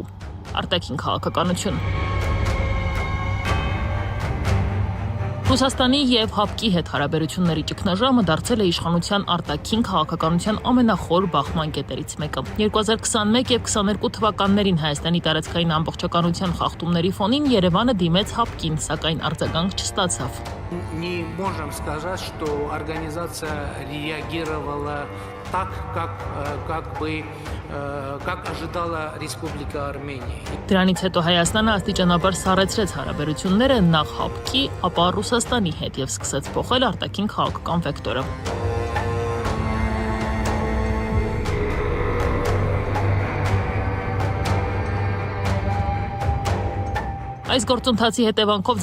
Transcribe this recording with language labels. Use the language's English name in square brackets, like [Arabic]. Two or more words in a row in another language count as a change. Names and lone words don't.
[Armenian] Արտաքին քաղաքականություն։ Ռուսաստանի եւ ՀԱՊԿ-ի հետ հարաբերությունների ճգնաժամը դարձել է իշխանության արտաքին քաղաքականության ամենախոր բախման կետերից մեկը։ 2021 եւ 22 թվականներին Հայաստանի տարածքային ամբողջականության խախտումների фоնին Երևանը դիմեց ՀԱՊԿ-ին, сакայն արձագանք չստացավ։ [Russian] Не можем сказать, что организация реагировала так, как ожидала Республика Армения. [Armenian] Դրանից հետո Հայաստանը աստիճանաբար սառեցրեց հարաբերությունները նախ ՀԱՊԿ-ի, ապա Ռուսաստանի հետ եւ սկսեց փոխել արտաքին քաղաքական վեկտորը։ Այս գործընթացի հետևանքով